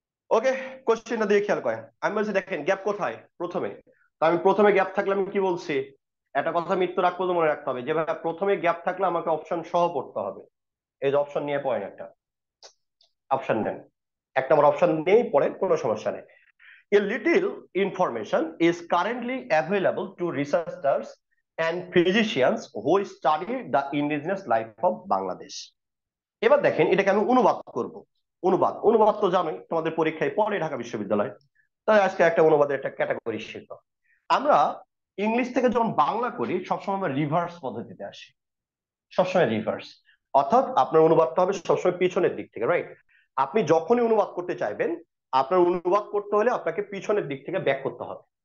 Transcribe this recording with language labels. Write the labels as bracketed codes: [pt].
[bn] ওকে, কোশ্চেনটা দিয়ে খেয়াল করেন। আমি বলছি দেখেন গ্যাপ কোথায় প্রথমে। তো আমি প্রথমে গ্যাপ থাকলে আমি কি বলছি? একটা কথা মৃত্যুর আগ পর্যন্ত মনে রাখতে হবে, যে ভাই প্রথমে গ্যাপ থাকলে আমাকে অপশন সহ পড়তে হবে। এই যে অপশন নিয়ে পড়েন, একটা অপশন নেন, এক নম্বর অপশন নিয়েই পড়েন, কোনো সমস্যা নেই। [en] A little information is currently available to researchers and physicians who study the indigenous life of Bangladesh. [bn] এবার দেখেন এটাকে আমি অনুবাদ করব। অনুবাদ, অনুবাদ তো জানোই তোমাদের পরীক্ষায় পড়ে ঢাকা বিশ্ববিদ্যালয়। তাই আজকে একটা অনুবাদের একটা ক্যাটাগরি শিখব। আমরা ইংলিশ থেকে যখন বাংলা করি, সবসময় আমরা রিভার্স পদ্ধতিতে আসি, সবসময় রিভার্স। অর্থাৎ আপনার অনুবাদটা হবে সবসময় পিছনের দিক থেকে। রাইট, আপনি যখনই অনুবাদ করতে চাইবেন, আপনার অনুবাদ করতে হলে আপনাকে পিছনের দিক থেকে ব্যাক করতে হবে।